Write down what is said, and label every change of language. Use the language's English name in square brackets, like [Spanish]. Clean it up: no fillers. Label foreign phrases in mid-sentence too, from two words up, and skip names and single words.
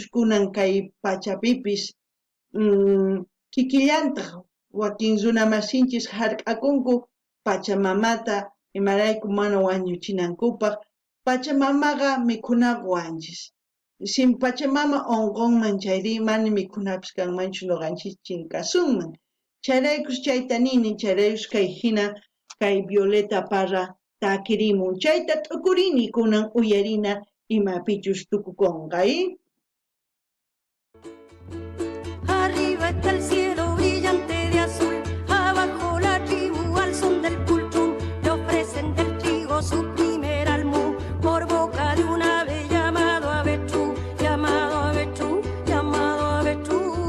[Quechua] kunan kay pachapipis kikillantaq wakin runa masinchis hark'akunku pachamamata imarayku mana wañuchinankupaq pachamamaqa mikhunapaq wanchis pachamama onqonman chayri mana mikhunapis kanmanchu nuqanchis chinkasunman chayraykush chayta nini chayraykush kay hina kay Violeta Parra takirimun chayta t'ukurini kunan uyarina imapichus tukukunqay. [Spanish] Arriba está el cielo brillante de azul, abajo la tribu al son del pulchún, le ofrecen del trigo su primer almú, por boca de un ave llamado avestrú, llamado avestrú, llamado avestrú.